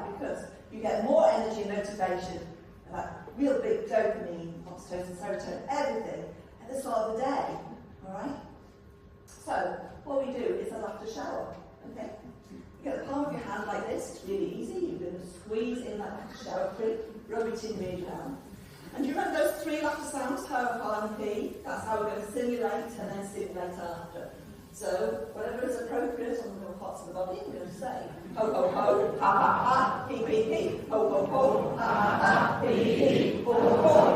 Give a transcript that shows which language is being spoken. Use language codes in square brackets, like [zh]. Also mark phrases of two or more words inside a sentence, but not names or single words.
[en] Because you get more energy and motivation, and that real big dopamine, oxytocin, serotonin, everything at the start of the day. Alright? So, what we do is a laughter shower. Okay? You get the palm of your hand like this, it's really easy. You're going to squeeze in that laughter shower cream, rub it in really down. And do you remember those 3 laughter sounds, ho, ha, and p? That's how we're going to simulate and then stimulate after. So, whatever is appropriate on the parts of the body, we're going to say ho, ho, ho, ha, ha, ha, he, he, ho, ho, ho, ha, ha, ha, he, he, ho, ho, ho,